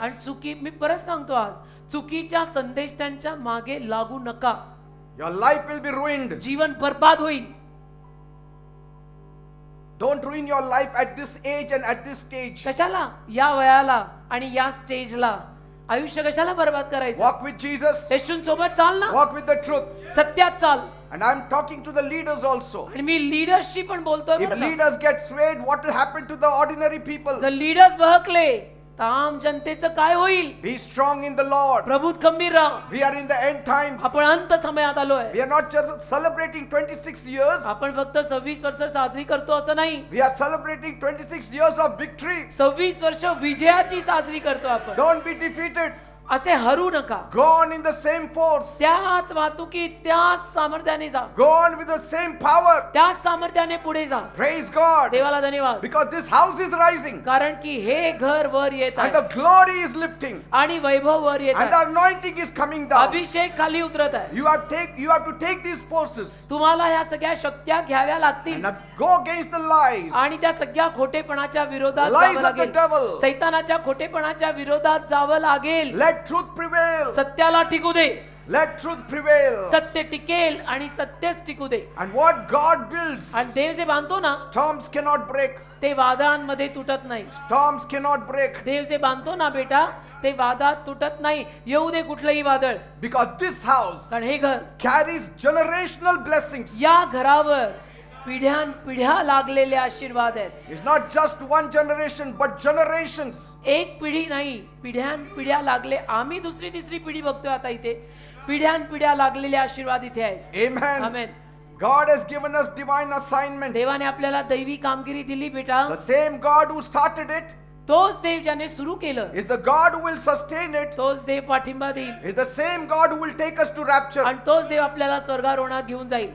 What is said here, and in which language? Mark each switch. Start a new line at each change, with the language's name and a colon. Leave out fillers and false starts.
Marathi: आणि चुकी मी परत सांगतो आज, चुकीच्या संदेशांच्या मागे लागू नका.
English: Your life will be ruined.
Marathi: जीवन बर्बाद होईल.
English: Don't ruin your life at this age and at this stage.
Marathi: कशाला या वयाला आणि या स्टेजला आयुष्य कशाला बर्बाद करायचं?
English: Walk with Jesus.
Marathi: येशूंसोबत चाल ना,
English: Walk with the truth.
Marathi: सत्यात चाल.
English: And I'm talking to the leaders also.
Marathi: आणि मी लीडर्सशी पण बोलतोय
English: If
Marathi: बरं का.
English: leaders get swayed, what will happen to the ordinary people?
Marathi: जर लीडर्स बहकले तर आम जनतेचं काय होईल?
English: Be strong in the Lord.
Marathi: प्रभूत खंबीर राहा.
English: We are in the end times.
Marathi: आपण अंत समयात आलोय.
English: We are not just celebrating 26 years.
Marathi: आपण फक्त 26 वर्ष साजरी करतो असं नाही.
English: We are celebrating 26 years of victory.
Marathi: 26 वर्ष विजयाची साजरी करतो आपण.
English: Don't be defeated.
Marathi: असे हरू नका.
English: Go on in the same force.
Marathi: त्याच वाहतुकीत त्याच सामर्थ्याने जा.
English: Go on with the same power.
Marathi: त्याच सामर्थ्याने पुढे जा.
English: Praise God.
Marathi: देवाला धन्यवाद.
English: Because this house is rising.
Marathi: कारण की हे घर वर येत
English: And
Marathi: आहे
English: the glory is lifting.
Marathi: आणि वैभव वर येत
English: And the
Marathi: आहे.
English: anointing is coming down.
Marathi: अभिषेक खाली उतरत आहे.
English: You have to take these forces
Marathi: तुम्हाला ह्या सगळ्या शक्त्या घ्याव्या लागतील
English: and go against the lies.
Marathi: आणि त्या सगळ्या खोटेपणाच्या विरोधात
English: Lies
Marathi: जावं
English: of the
Marathi: लागेल.
English: devil.
Marathi: सैतानाच्या खोटेपणाच्या विरोधात जावं लागेल.
English: Let truth prevail.
Marathi: सत्याला टिकू दे.
English: Let truth prevail.
Marathi: सत्य टिकेल आणि सत्यच टिकू दे.
English: And what God builds,
Marathi: आणि देव जे बांधतो ना
English: storms cannot break.
Marathi: ते वादळांमध्ये तुटत नाही.
English: Storms cannot break.
Marathi: देव जे बांधतो ना बेटा ते वादात तुटत नाही. येऊ दे कुठलंही वादळ,
English: Because this house
Marathi: कारण हे घर
English: carries generational blessings.
Marathi: या घरावर पिढ्यानपिढ्या लागलेले आशीर्वाद आहेत.
English: It's not just one generation, but generations.
Marathi: एक पिढी नाही, पिढ्यानपिढ्या लागले. आम्ही दुसरी तिसरी पिढी बघतोय आता इथे. पिढ्यानपिढ्या लागलेले आशीर्वाद इथे आहेत.
English: Amen.
Marathi: Amen.
English: God has given us divine assignment.
Marathi: देवाने आपल्याला दैवी कामगिरी दिली बेटा.
English: The same God who started it
Marathi: तोच देव ज्याने सुरू केलं,
English: is the God who will sustain it.
Marathi: तोच देव पाठिंबा देईल
English: Is the same God who will take us to rapture.
Marathi: आणि तोच देव आपल्याला स्वर्गारोहणात घेऊन जाईल.